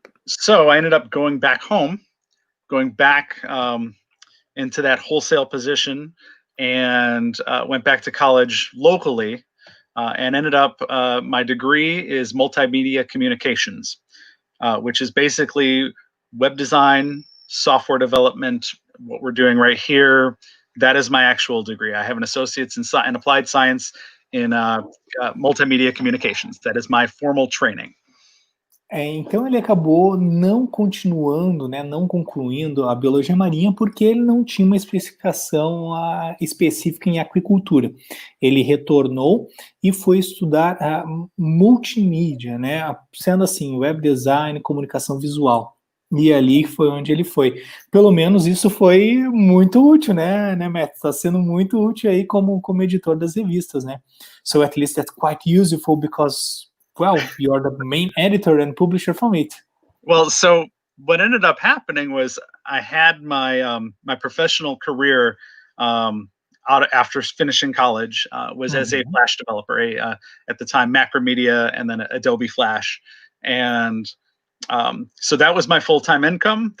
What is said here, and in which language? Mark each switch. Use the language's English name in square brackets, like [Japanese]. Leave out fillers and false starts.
[English] So I ended up going back home, going back into that wholesale position, and went back to college locally, and ended up, my degree is multimedia communications, which is basically web design, software development, what we're doing right here. That is my actual degree. I have an associate's in applied science in multimedia communications. That is my formal training. [Portuguese] Então ele acabou não continuando, né, não concluindo a biologia marinha porque ele não tinha uma especificação específica em aquicultura. Ele retornou e foi estudar multimídia, né, sendo assim, web design, comunicação visual. E ali foi onde ele foi. Pelo menos isso foi muito útil, né, Matt? Está sendo muito útil aí como editor das revistas, né? [English] So at least that's quite useful because, well, you're the main editor and publisher from it. Well, so what ended up happening was I had my my professional career after finishing college was as a Flash developer, at the time Macromedia and then Adobe Flash, and so that was my full-time income.